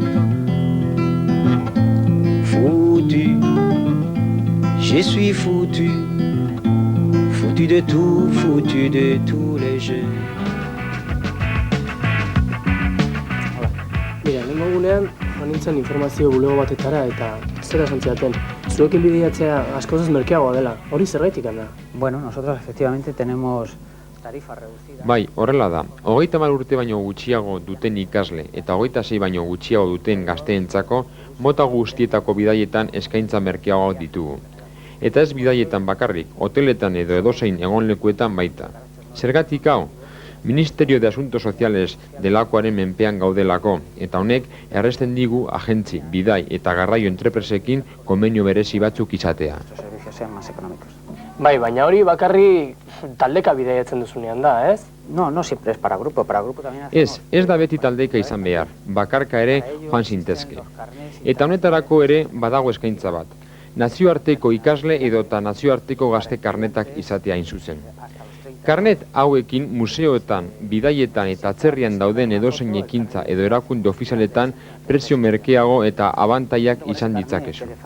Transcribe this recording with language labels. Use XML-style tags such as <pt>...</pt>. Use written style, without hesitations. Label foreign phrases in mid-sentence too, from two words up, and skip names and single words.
<fr>Foutu, je suis foutu, foutu de tous les jeux.</fr> <eu>Mira, lehenko gunean, nintzen informazio bulego batetara eta zera santziaten. Zuekin bideiatzea askozaz merkeagoa dela, hori zergaitik da?</eu> <es>Bueno, nosotros efectivamente tenemos tarifas reducidas.</es> <eu>Bai, horrela da. 30 urte baino gutxiago duten ikasle eta 26 baino gutxiago duten gazteentzako mota guztietako bidaietan eskaintza merkeagoak ditugu. Eta ez bidaietan bakarrik, hoteletan edo edozein egonlekuetan baita. Zergatik hau? Ministerio de Asuntos Sociales delakoaren menpean gaudelako, eta honek erresten digu agentzi, bidai eta garraio entrepresekin konbenio berezi batzuk izatea. Bai, baina hori bakarri taldeka bidaiatzen duzunean da, ez?</eu> <es>No siempre es para grupo también hacemos...</es> <eu>Ez da beti taldeka izan behar, bakarka ere joan zintezke. Eta honetara,ko ere badago eskaintza bat. Nazioarteko ikasle edota nazioarteko gazte karnetak izatea hain zuzen. Karnet hauekin museoetan, bidaietan eta atzerrian dauden edozein ekintza edo erakunde ofizialetan prezio merkeago eta abantaiak izan ditzakezu.</eu>